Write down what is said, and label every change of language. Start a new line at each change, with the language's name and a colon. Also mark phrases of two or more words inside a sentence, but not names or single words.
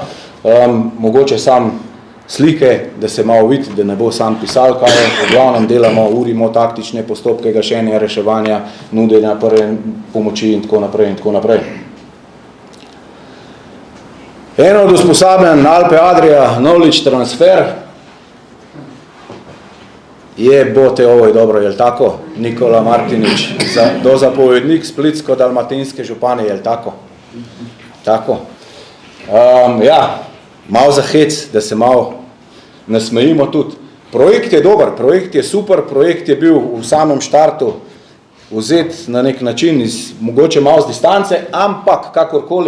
Slovenian: Mogoče sam slike, da se malo vidi, da ne bo sam pisal, kaj je, v glavnem delamo, urimo taktične postopke gašenja, reševanja, nudenja prve pomoči in tako naprej in tako naprej. Eno od usposabljanj Alpe Adria Knowledge Transfer je, bote,
Croatian: ovo je dobro, je li tako? Nikola Martinič, dozapovednik Splitsko-dalmatinske županje, je li tako?
Slovenian: Tako. Ja, malo za hec, da se malo nasmejimo tudi. Projekt je dober, projekt je super, projekt je bil v samem štartu vzet na nek način, mogoče malo z distance, ampak kakorkoli.